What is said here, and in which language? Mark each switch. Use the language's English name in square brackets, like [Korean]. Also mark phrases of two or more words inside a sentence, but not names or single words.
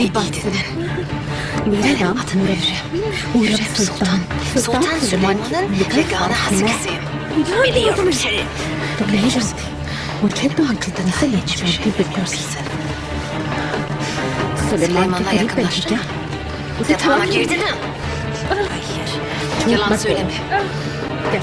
[Turkish] Beni [Hindi] बात [Turkish] iyi [Hindi] सुनो। [Turkish] dinle. [Hindi] मेरा [Turkish] Benim [Hindi] नाम [Turkish] adım Hürrem. Hürrem Sultan. Sultan Süleyman'ın yegane hasresiyim. Biliyorum seni. [Hindi] तुम नहीं जानती, मुझे तो अच्छी तरह से नहीं जानती बिल्कुल। सुलेमान के [Turkish] Süleyman'la [Hindi] करीब पहुंची [Turkish] yakınlaştın. [Hindi] क्या? उसे [Turkish] Yatağına [Hindi] छोड़ [Turkish] girdin mi? Hayır. Yalan söyleme. [Hindi] क्या